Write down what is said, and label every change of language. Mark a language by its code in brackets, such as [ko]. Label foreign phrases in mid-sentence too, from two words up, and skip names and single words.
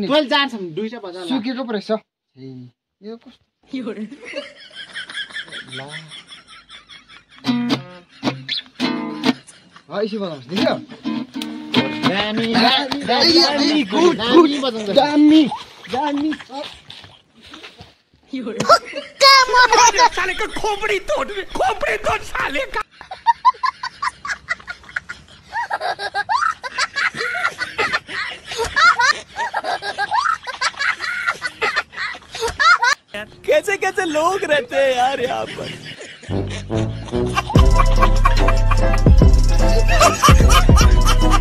[ne] तैँले जान्छ दुईटा बजा सुकेको पो रहेछ यो कस्तो यसो बजाउँछ देख्यो दामी [hi] साले का खोपड़ी तोड़ साले का कैसे कैसे लोग रहते हैं यार यहाँ पर